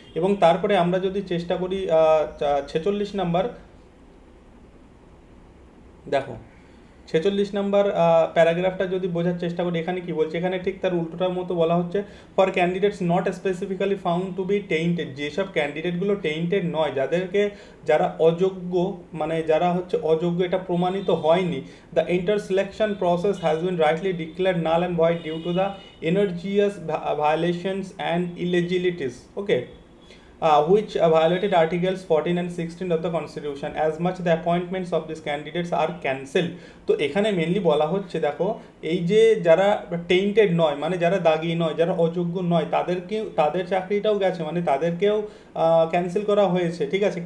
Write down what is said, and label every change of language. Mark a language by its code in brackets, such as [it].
[bn] এবং তারপরে আমরা যদি চেষ্টা করি 46 নাম্বার, দেখো 46 নাম্বার প্যারাগ্রাফটা যদি বোঝার চেষ্টা করি, এখানে কি বলছে, এখানে ঠিক তার উল্টোটার মতো বলা হচ্ছে, [en] for candidates not specifically found to be tainted, [bn] যেসব ক্যান্ডিডেটগুলো টেইন্টেড নয়, যারা অযোগ্য, মানে যারা হচ্ছে অযোগ্য, এটা প্রমাণিত হয়নি, [en] The entire selection process has been rightly declared null and void due to the egregious violations and illegalities. [bn] Okay, [en] which violated Articles 14 and 16 of the Constitution, as much the appointments of these candidates are cancelled. [bn] তো এখানে mainly বলা হচ্ছে দেখো, এই যে যারা tainted নয়, মানে যারা দাগি নয়, যারা অযোগ্য নয়, তাদের চাকরিটাও গেছে, মানে তাদেরকেও ক্যান্সেল করা হয়েছে, ঠিক আছে।